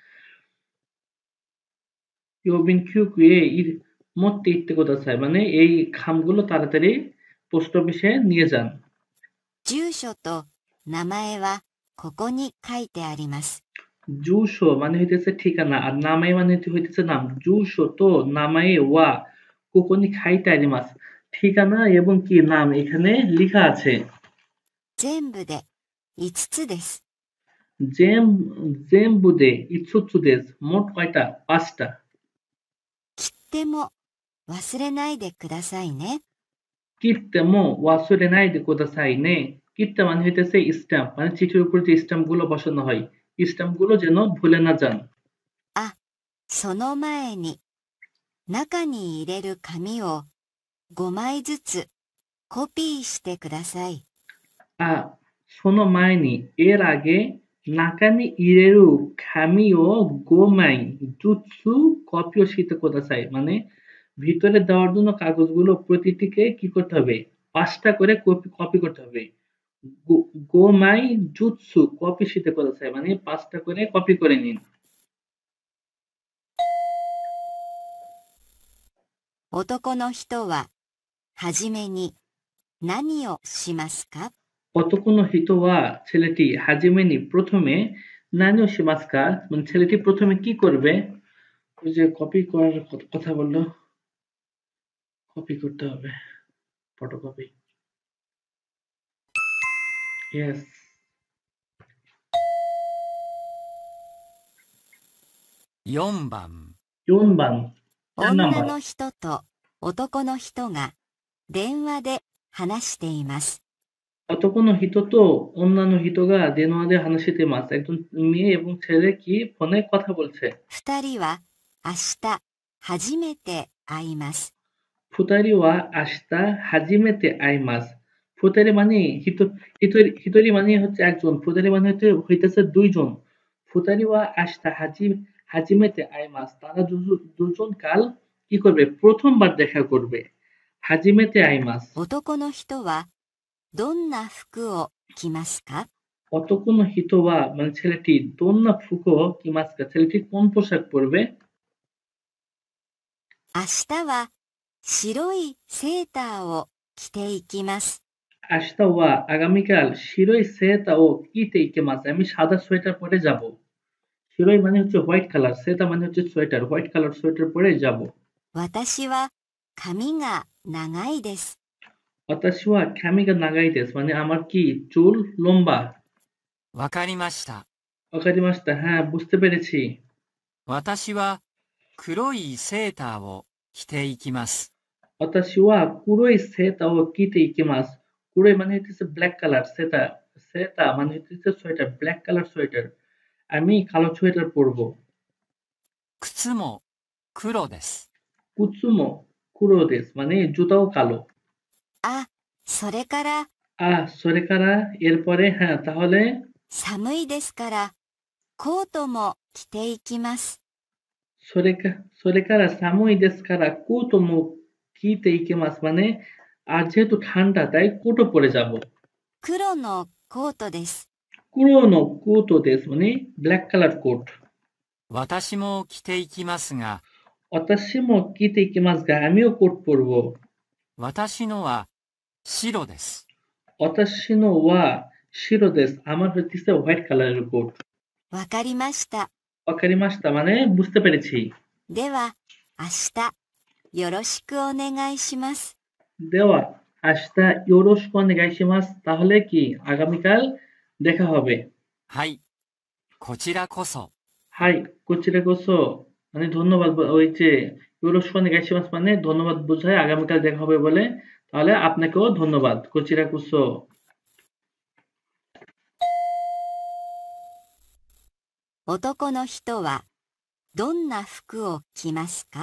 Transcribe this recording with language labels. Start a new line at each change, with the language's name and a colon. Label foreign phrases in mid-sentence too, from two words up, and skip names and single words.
Japanese: 郵便局に
Bangla: মধ্যে
Japanese: 行ってください
Bangla: মানে এই খামগুলো তাড়াতাড়ি পোস্ট অফিসে নিয়ে যান।
Japanese: 住所と名前はここに書いてあります。
Bangla: জুশো মানে হইতেছে ঠিকানা, আর নামাই মানে হইতেছে নাম।
Japanese: 住所と名前はここに書いてあります,
Bangla: ঠিকানা এবং কি নাম এখানে লেখা আছে।
Japanese: 全部で5つです。全部で五つです,
Bangla: মোট কয়টা? 5টা।
Japanese: 切手も忘れないでくださいね。切手も忘れないでくださいね,
Bangla: কিত্তে মানে হইতেছে স্ট্যাম্প, মানে চিঠির উপর যে স্ট্যাম্প গুলো বসানো হয়, স্ট্যাম্প গুলো যেন ভুলে না যান।
Japanese: あ、その前に中に入れる紙を5枚ずつコピーしてください。あ、その前に,
Bangla: এর আগে
Japanese: 中に入れる紙を五枚ずつコピーしてください,
Bangla: মানে ভিতরে দেওয়ার জন্য কাগজগুলো প্রতিটিকে কি করতে হবে? 5টা করে কপি করতে হবে।
Japanese: 五枚ずつコピーしてください
Bangla: মানে 5টা করে কপি করে নিন।
Japanese: 男の人ははじめに何をしますか? 男の人は
Bangla: ছেলেটি হাজিমেনি প্রথমে
Japanese: 何をしますか
Bangla: মানে ছেলেটি প্রথমে কি করবে? ওই যে কপি করার কথা বললো, কপি করতে হবে, ফটোকপি। ইয়েস।
Japanese: 4 番、
Korean: 4번, 4
Japanese: 女
Bangla: নাম্বার।
Japanese: の人と男の人が電話で話しています。男の人と
Bangla: অন্যান্য
Japanese: 人が電話で話しています,
Bangla: একজন মেয়ে এবং ছেলে কি ফোনে কথা বলছে।
Japanese: 2 人は明日初めて会います。二人は明日初めて会います,
Bangla: ফুতারি মানে হিতরি মানে হচ্ছে একজন, ফুতারি মানে হইতেছে দুইজন।
Japanese: 二人は明日初めて会います,
Bangla: তারা দুজন কাল কি করবে? প্রথমবার দেখা করবে।
Japanese: 初めて会います. 男の人はどんな服を着ますか? 男の人は
Bangla: মানে ছেলেটি
Japanese: どんな服を着ますか,
Bangla: ছেলেটি কোন পোশাক পরবে?
Japanese: 明日は白いセーターを着ていきます。明日は
Bangla: আগামীকাল
Japanese: 白いセーターを着ていきます,
Bangla: আমি সাদা সোয়েটার পরে যাব। শিরোই মানে হচ্ছে
English: white colour,
Bangla: সেতা মানে হচ্ছে সোয়েটার,
English: white colour
Bangla: সোয়েটার পরে যাব।
Japanese: 私は髪が長いです。私は髪が長いです
Bangla: মানে আমার কি চুল লম্বা।
Japanese: わかりました。
Bangla: ওকারিমাস্তা হ্যাঁ বুঝতে পেরেছি।
Japanese: 私は黒いセーターを着ていきます。私は黒いセーターを着ていきます,
Bangla: কুরোই মানে হচ্ছে
English: black colour,
Bangla: সেতা সেতা মানে হচ্ছে সোয়েটার,
English: black colour
Bangla: সোয়েটার, আমি কালো সোয়েটার পরবো।
Japanese: 靴も黒です。靴も黒です
Bangla: মানে জুতাও কালো।
Japanese: あ、それから
Bangla: সরেকারা এরপরে হ্যাঁ তাহলে
Japanese: 寒いですからコートも着ていきます。それから寒いですからコートも着ていきます
Bangla: মানে আর যেহেতু ঠান্ডা তাই কোটো পরে যাব।
Japanese: 黒のコートです。黒のコートです
Bangla: মানে
English: black colour coat.
Japanese: 私も着ていきますが、私も着ていきますが,
Bangla: আমিও কোট পরবো।
Japanese: 私のは白です。私のは白です。
Bangla: আমার হইতেছে
English: white colourer
Bangla: কোট।
Japanese: わかりました。
Bangla: わかりました মানে বুঝতে পেরেছি।
Japanese: では、明日、よろしくお願いします。では明日よろしくお願いします
Bangla: তাহলে কি আগামীকাল দেখা হবে।
Japanese: はい。こちらこそ。はいこちらこそ
Bangla: মানে ধন্যবাদ ওই যে
Japanese: よろしくお願いします
Bangla: মানে ধন্যবাদ বোঝায় আগামীকাল দেখা হবে বলে তাহলে আপনাকেও ধন্যবাদ
Japanese: こちらこそ. 男の人はどんな服を着ますか?